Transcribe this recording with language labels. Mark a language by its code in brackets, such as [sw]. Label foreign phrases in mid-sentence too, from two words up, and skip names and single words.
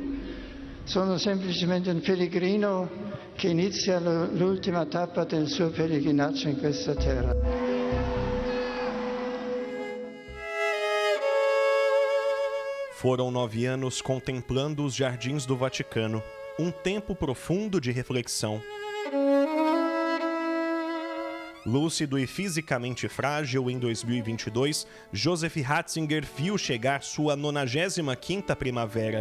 [it] Sono semplicemente un pellegrino che inizia l'ultima tappa del suo pellegrinaggio in questa terra. [pt] Foram 9 anos contemplando os jardins do Vaticano, um tempo profundo de reflexão. Lúcido e fisicamente frágil, em 2022, Joseph Ratzinger viu chegar sua 95ª primavera.